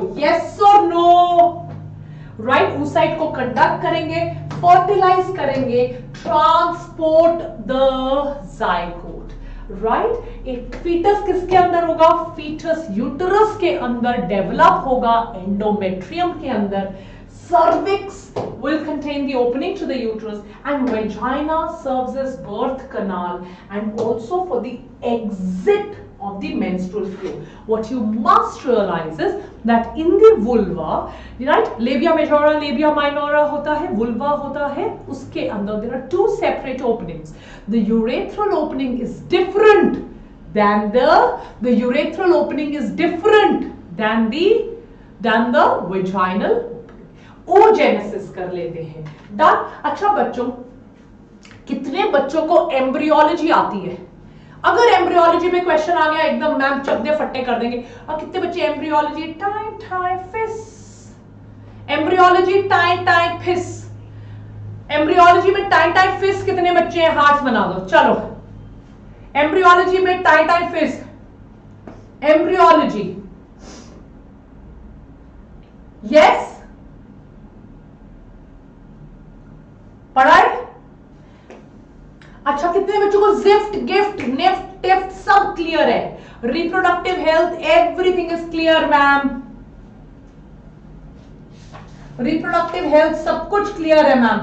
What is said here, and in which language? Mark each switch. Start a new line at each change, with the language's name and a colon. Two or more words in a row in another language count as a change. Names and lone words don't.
Hindi: यस और नो? राइट, oocyte को कंडक्ट करेंगे, फर्टिलाइज करेंगे,
English: transport the zygote.
Hindi: राइट, एक फीटस किसके अंदर होगा? फीटस यूटरस के अंदर डेवलप होगा, एंडोमेट्रियम के अंदर।
English: cervix will contain the opening to the uterus and vagina serves as birth canal and also for the exit of the menstrual flow. What you must realize is that in the vulva, right, labia majora, labia minora
Hindi: होता है, vulva होता है, उसके अंदर
English: there are two separate openings. The urethral opening is different than the urethral opening is different than the vaginal.
Hindi: oogenesis कर लेते हैं, डन। अच्छा बच्चों, कितने बच्चों को एम्ब्रियोलॉजी आती है? अगर एम्ब्रियोलॉजी में क्वेश्चन आ गया एकदम मैम चकदे फट्टे कर देंगे। और कितने बच्चे एम्ब्रियोलॉजी टाइ टाइ फिस, एम्ब्रियोलॉजी टाइ टाइ फिस, एम्ब्रियोलॉजी में टाइ टाइ फिस कितने बच्चे हैं? हार्ट्स बना दो। चलो, एम्ब्रियोलॉजी में टाइ टाइ फिस, एम्ब्रियोलॉजी, यस पढ़ा है? अच्छा, कितने बच्चों को जिफ्ट, गिफ्ट, निफ्ट, टिफ्ट सब क्लियर है?
English: reproductive health everything is clear ma'am, reproductive health
Hindi: सब कुछ क्लियर है मैम।